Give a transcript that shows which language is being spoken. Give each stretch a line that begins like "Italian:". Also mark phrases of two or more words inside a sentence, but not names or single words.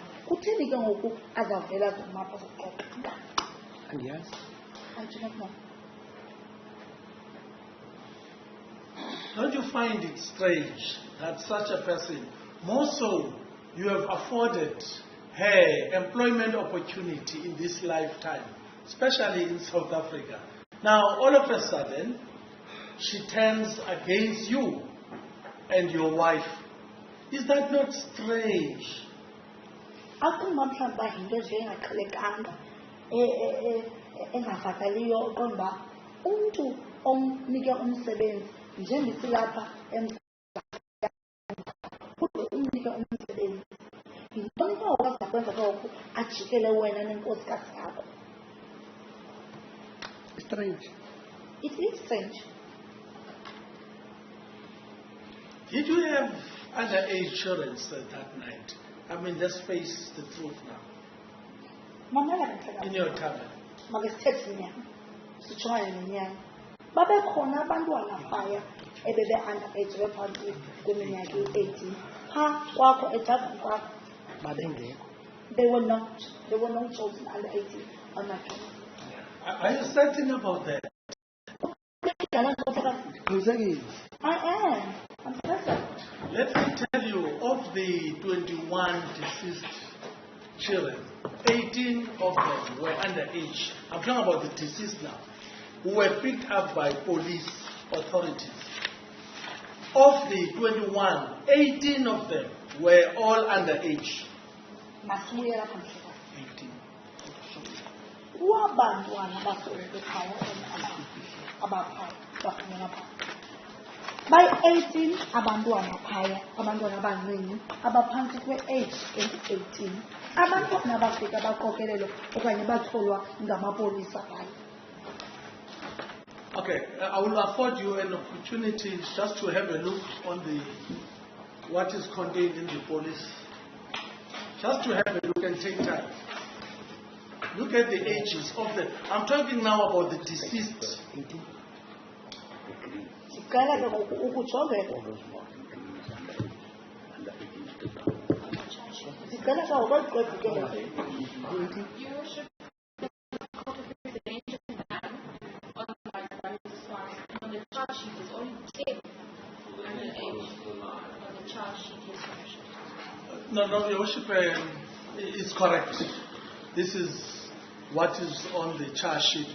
Xhosa: Kutheni ke ngoku azavela zomapha zoxoxa? Andiyazi.
English: I do not know. Don't you find it strange that such a person, more so you have afforded her employment opportunity in this lifetime, especially in South Africa. Now, all of a sudden, she turns against you and your wife. Is that not strange?
Xhosa: Akuba mhlawumbi yinto nje engaqhelekanga engavakaliyo oqonda umntu omnike umsebenzi njengesilapha umnike umsebenzi yintoni ke okwazi kwenza lokho ajikele wena nenkosikazi yakho?
English: Strange. It is strange. Did you have underage children that night? I mean, let's face the truth now.
Xhosa: Mamela
English: In your tavern.
Xhosa: make sithethe inyama sitshwaye nenyama babekhona abantwana phaya ebebe-underage bephantsi kweminyaka i-18 phaa kwakho etavern kwakho. Babengekho.
English: They were not children under 18 on my camera. Are you certain about that?
Xhosa: Qinisekile.
English: I am. I'm certain. Let me tell you, of the 21 deceased children, 18 of them were underage. I'm talking about the deceased now, who were picked up by police authorities. Of the 21, 18 of them were all underage.
Xhosa: Masibuyela phambi. 18. Kwabantwana basoloko phaya abaphaya bafunela phaya. By-18 abantwana phaya, abantwana abancinci abaphantsi kwe-age eyi-18, abantwana abafika baqokelelwa okanye batholwa ngamapolisa phaya.
English: Okay, I will afford you an opportunity just to have a look on what is contained in the police. Just to have a look and take time. Look at the ages of I'm talking now about the deceased.
Xhosa: Sicela ke ngoku ukujongela. Sicela ke ngokwexwebhu ke ngoku.
English: On the charge sheet is only 10 underage. On the charge sheet, yes, Your Worship. No, Your Worship, is correct. This is what is on the charge sheet.